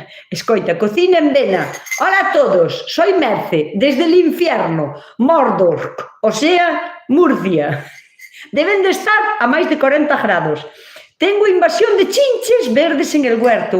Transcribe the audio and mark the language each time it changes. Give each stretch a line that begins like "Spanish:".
Spanish: Escoita, cocina en Vena. Hola a todos, soy Merce, desde el infierno, Mordor, o sea, Murcia.
Galician: Deben de estar a máis de 40 grados.
Spanish: Tengo invasión de chinches verdes en el huerto.